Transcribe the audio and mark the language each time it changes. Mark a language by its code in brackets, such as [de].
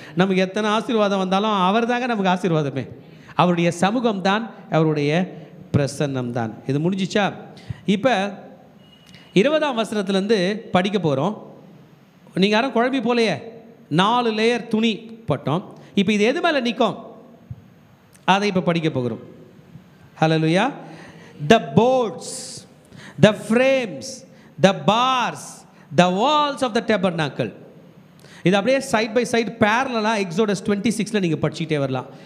[ta] நமக்கு எத்தனை ஆசீர்வாதம் வந்தாலும் அவர் தாங்க நமக்கு ஆசீர்வாதமே. அவருடைய சமூகம் தான், அவருடைய பிரசன்னம் தான். இது முடிஞ்சிச்சா? இப்போ 20ஆம் வசனத்துலேருந்து படிக்க போகிறோம். நீங்கள் யாரும் குழம்பி போலையே, 4 லேயர் துணி பட்டோம். இப்போ இது எது மேலே நிற்கும் அதை இப்போ படிக்க போகிறோம். ஹல்லேலூயா. [en] The boards, the frames, the bars, the walls of the tabernacle. [ta] இது அப்படியே சைட் பை சைடு பேரலாக எக்ஸோடஸ் 26 நீங்கள் படிச்சுக்கிட்டே வரலாம்.